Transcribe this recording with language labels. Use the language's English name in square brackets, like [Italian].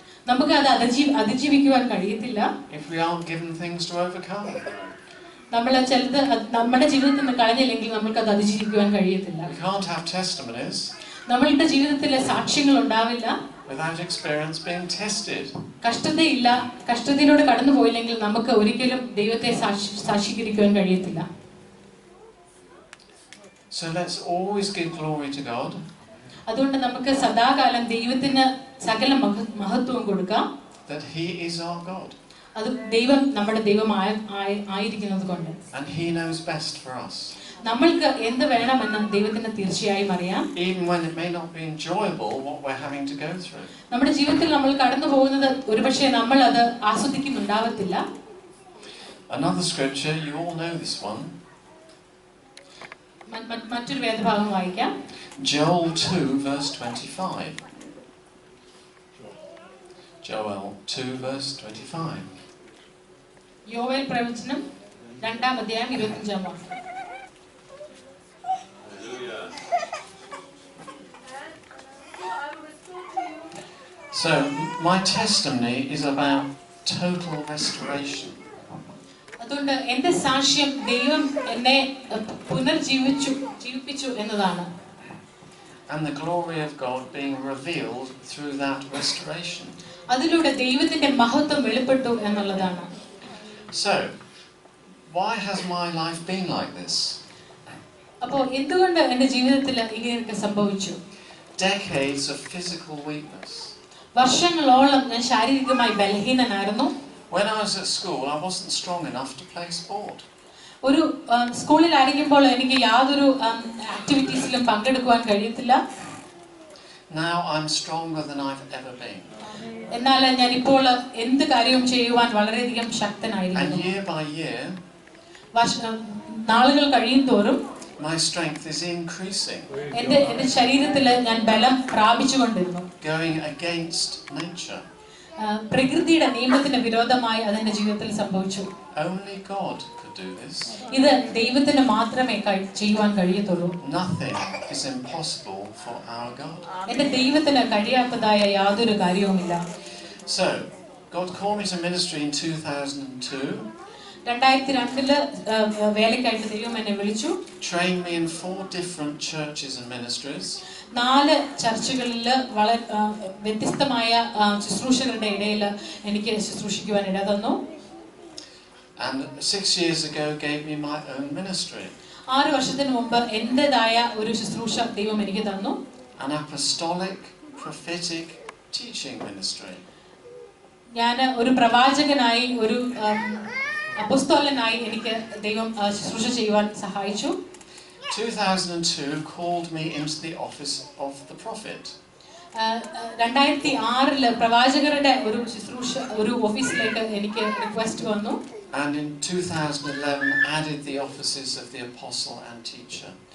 [Malayalam] നമുക്ക് അത് അതിജീവിക്കുവാൻ കഴിയത്തില്ല. [English] If we aren't given things to overcome. [Malayalam] നമ്മൾ ചിലത് നമ്മുടെ ജീവിതത്തിൽ നിന്ന് കളഞ്ഞില്ലെങ്കിൽ നമുക്ക് അത് അതിജീവിക്കുവാൻ കഴിയത്തില്ല. [English] We can't have testimonies. [Malayalam] നമ്മളുടെ ജീവിതത്തിലെ സാക്ഷ്യങ്ങൾ ഉണ്ടാവില്ല. [English] Without experience being tested. [Malayalam] കഷ്ടതയിലൂടെ കടന്നു പോയില്ലെങ്കിൽ നമുക്ക് ഒരിക്കലും ദൈവത്തെ സാക്ഷീകരിക്കുവാൻ കഴിയത്തില്ല. [English] So let's always give glory to God. [Malayalam] അതുകൊണ്ട് നമുക്ക് സദാകാലം ദൈവത്തിന് സകല മഹത്വവും കൊടുക്കാം. [English] That He is our God. [Malayalam] അത് ദൈവം നമ്മുടെ ദൈവമായിരിക്കുന്നത് കൊണ്ട്. [English] And He knows best for us. [Malayalam] നമ്മൾക്ക് എന്ത് വേണമെന്ന് ദൈവത്തിന് തീർച്ചയായും അറിയാം. [English] Even when it may not be enjoyable what we're having to go through. [Malayalam] നമ്മുടെ ജീവിതത്തിൽ നമ്മൾ കടന്നു പോകുന്നത് ഒരുപക്ഷേ നമ്മൾ അത് ആസ്വദിക്കുന്നുണ്ടാവത്തില്ല. [English] Another scripture, you all know this one. [Malayalam] മറ്റൊരു വേദഭാഗം വായിക്കാം. [English] Joel 2 verse 25. Joel 2 verse 25. [Malayalam] യോവേൽ പ്രവചനം 2-ാം അധ്യായം 25-ാം വാക്യം. [English] So my testimony is about total restoration. [Malayalam] അതുകൊണ്ട് എൻ്റെ സാക്ഷ്യം ദൈവം എന്നെ ജീവിപ്പിച്ചു എന്നതാണ്. [English] And the glory of God being revealed through that restoration. [Malayalam] അതിലൂടെ ദൈവത്തിന്റെ മഹത്വം വെളിപ്പെട്ടു എന്നുള്ളതാണ്. [English] So why has my life been like this? [Malayalam] അപ്പോൾ എന്തുകൊണ്ട് എൻ്റെ ജീവിതത്തിൽ ഇങ്ങനെയൊക്കെ സംഭവിച്ചു? [English] Decades of physical weakness. [Malayalam] വർഷങ്ങളോളം ഞാൻ ശാരീരികമായി ബലഹീനനായിരുന്നു. [English] When I was at school, I wasn't strong enough to play sport. [Malayalam] ഒരു സ്കൂളിലായിരിക്കുമ്പോൾ എനിക്ക് യാതൊരു ആക്ടിവിറ്റീസിലും പങ്കെടുക്കുവാൻ കഴിയത്തില്ല. [English] Now I'm stronger than I've ever been. [Malayalam] എന്നാൽ ഞാൻ ഇപ്പോൾ എന്ത് കാര്യവും ചെയ്യുവാൻ വളരെയധികം [English] And [Malayalam] ശക്തനായിരിക്കുന്നു. [English] year by year, [Malayalam] നാളുകൾ കഴിയും തോറും [English] my strength is increasing, [Malayalam] എന്റെ ശരീരത്തിൽ ഞാൻ ബലം പ്രാപിച്ചുകൊണ്ടിരുന്നു. [English] going against nature. [Malayalam] പ്രകൃതിയുടെ നിയമത്തിന് വിരോധമായി അതെന്റെ ജീവിതത്തിൽ സംഭവിച്ചു. [English] Only God could do this. [Malayalam] ഇത് ദൈവത്തിന് മാത്രമേ ചെയ്യുവാൻ കഴിയത്തുള്ളൂ. [English] Nothing is impossible for our God. [Malayalam] എന്റെ ദൈവത്തിന് കഴിയാത്തതായ യാതൊരു കാര്യവുമില്ല. [English] So, God called me to ministry in 2002. [Malayalam] 2002 വേലയ്ക്കായിട്ട് ദൈവം എന്നെ വിളിച്ചു. [English] Trained me in 4 different churches and ministries. [Malayalam] 4 ചർച്ചുകളിൽ വളരെ വ്യത്യസ്തമായ ശുശ്രൂഷകരുടെ ഇടയിൽ എനിക്ക് ശുശ്രൂഷിക്കുവാൻ ഇട തന്നു. [English] And 6 years ago gave me my own ministry. [Malayalam] 6 വർഷത്തിന് മുമ്പ് എന്റേതായ ഒരു ശുശ്രൂഷ ദൈവം എനിക്ക് തന്നു. [English] An apostolic, prophetic teaching ministry. [Malayalam] ഞാൻ ഒരു പ്രവാചകനായി ഒരു അപ്പോസ്തലനായി എനിക്ക് ദൈവം ശുശ്രൂഷ ചെയ്യുവാൻ സഹായിച്ചു. [English] 2002 called me into the office of the prophet. [Malayalam] 2006 പ്രവാചകരുടെ ഒരു ശുശ്രൂഷ ഒരു ഓഫീസിലേക്ക് എനിക്ക് റിക്വസ്റ്റ് വന്നു. [English] And in 2011 added the offices of the apostle and teacher.